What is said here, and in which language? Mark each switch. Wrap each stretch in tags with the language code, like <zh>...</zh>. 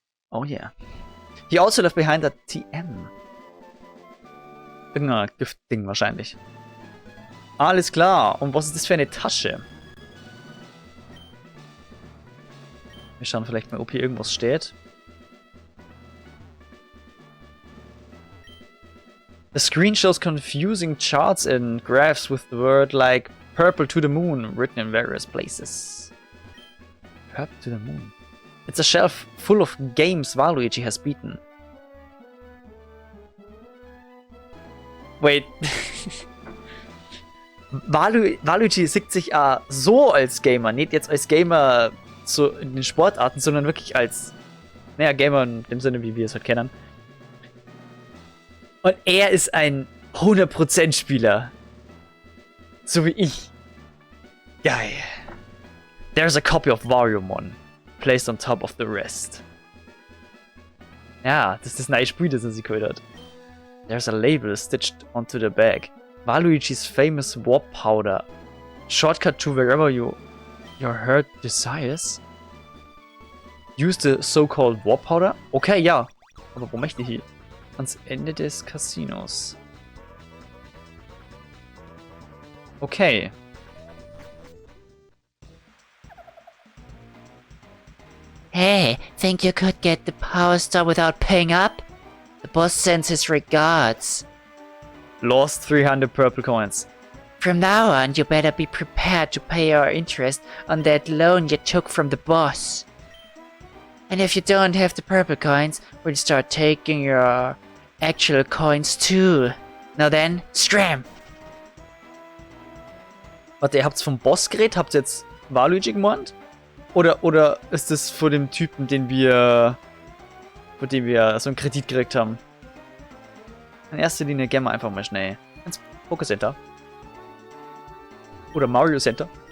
<en>Oh yeah. He also left behind a TM.</en> <de>Irgendein Giftding wahrscheinlich. Alles klar. Und was ist das für eine Tasche? Wir schauen vielleicht mal, ob hier irgendwas steht.</de> <en>The screen shows confusing charts and graphs with the word like Purple to the moon, written in various places. Purple to the moon. It's a shelf full of games Waluigi has beaten. Wait.</en> <de>Waluigi sieht sich so als Gamer, nicht jetzt als Gamer so in den Sportarten, sondern wirklich als, naja, Gamer in dem Sinne, wie wir es halt kennen. Und er ist ein 100% Spieler. So wie ich. Geil.</de> <en>There's a copy of Volume 1, placed on top of the rest.</en> <de>Ja, das ist das neue Spiel, das er sich geholt hat.</de> <en>There's a label stitched onto the bag. Waluigi's famous warp powder. Shortcut to wherever your heart desires. Use the so-called warp powder.</en> <de>Okay, ja. Aber wo möchte ich hier? Ans Ende des Casinos. Okay.</de> <en>Hey, think you could get the Power Star without paying up? The boss sends his regards. Lost 300 purple coins. From now on, you better be prepared to pay our interest on that loan you took from the boss. And if you don't have the purple coins, we'll start taking your actual coins too. Now then, scram!</en> <de>Warte, ihr habt's vom Boss geredet? Habt ihr jetzt Waluigi gemeint? Oder ist das vor dem Typen, von dem wir so einen Kredit gekriegt haben? In erster Linie gehen wir einfach mal schnell ins Poké Center. Oder Mario Center.</de>